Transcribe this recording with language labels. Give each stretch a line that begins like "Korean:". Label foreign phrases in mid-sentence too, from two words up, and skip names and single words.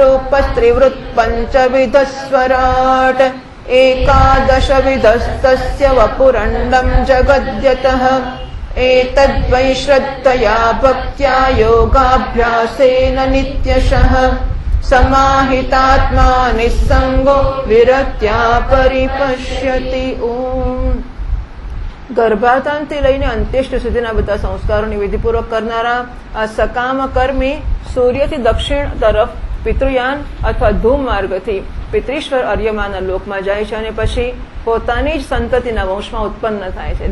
Sanskrit: रूपस्त्रिवृत्पञ्चविधस्वराट् एकादशविधस्तस्य वपुरण्डं जगद्यतः एतद्वै श्रद्धया भक्त्या योगाभ्यासेन नित्यशः समाहितात्मा निस्संगो विरक्त्या परिपश्यति। ओम।
Gujarati: ગર્ભાધાનથી લઈને અંત્યેષ્ટ સુધીના બધા સંસ્કારોની વિધિપૂર્વક કરનારા આ સકામ કર્મી સૂર્યથી દક્ષિણ તરફ પિતૃયાન અથવા ધૂમ માર્ગથી પિતૃશ્વર અર્યમાના લોકમાં જાય છે અને પછી પોતાની જ સંતતિના વંશમાં ઉત્પન્ન થાય છે.